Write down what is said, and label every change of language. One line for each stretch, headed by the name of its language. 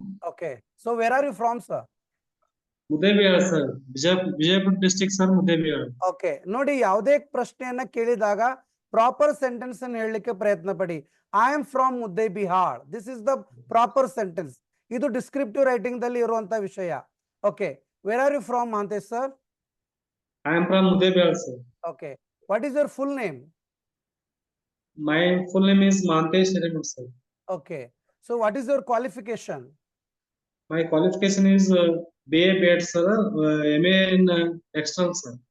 English: Okay, so where are you from, sir? Mudebiyar, sir. Vijaypur district, sir. Mudebiyar.
Kannada: Okay, ನೋಡಿ, ಯಾವುದೇ ಪ್ರಶ್ನೆಯನ್ನ ಕೇಳಿದಾಗ proper sentence ಅನ್ನು ಹೇಳಲಿಕ್ಕೆ ಪ್ರಯತ್ನ ಪಡಿ.
English: I am from Muddebihal. This is the proper sentence.
Kannada: ಇದು ಡಿಸ್ಕ್ರಿಪ್ಟಿವ್ ರೈಟಿಂಗ್ ದಲ್ಲಿ ಇರುವಂತ ವಿಷಯ.
English: Okay, where are you from Mahantesh sir? I am from Mudebiyar, sir. Okay, what is your full name? My full name is Mantesh Hiremat, sir. Okay, so what is your qualification? My qualification is BA BEd, sir. MA in external, sir.